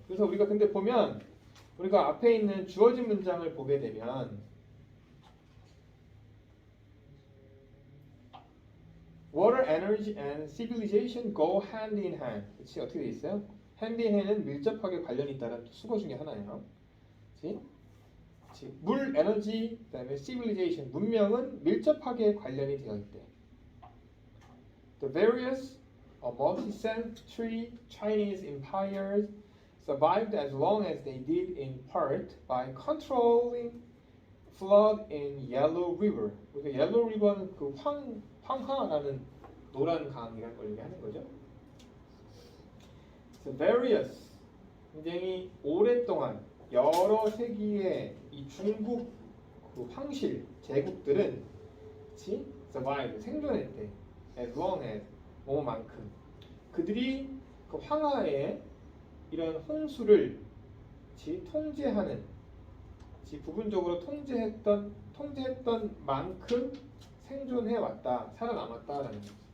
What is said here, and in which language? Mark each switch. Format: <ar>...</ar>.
<ko>그래서 우리가 근데 보면, 우리가 앞에 있는 주어진 문장을 보게 되면</ko> <en>Water, energy, and civilization go hand in hand.</en> <ko>그치? 어떻게 돼 있어요? hand in hand은 밀접하게 관련이 있다는 수거 중에 하나예요. 그치? 그치? 물, 에너지, 그다음에 civilization, 문명은 밀접하게 관련이 되어 있대.</ko> <en>The various multi-century Chinese empires survived as long as they did in part by controlling flood in Yellow River.</en> <ko>그러니까 Yellow River는 그 황하라는 노란 강이라는 걸 얘기하는 거죠.</ko> <en>So various,</en> <ko>굉장히 오랫동안 여러 세기의 이 중국 그 황실 제국들은 그치? survive, 생존했대. as long as, 뭐만큼. 그들이 그 황하의 이런 홍수를 그치? 통제하는, 그치? 부분적으로 통제했던 만큼 생존해 왔다, 살아남았다라는 거죠.</ko>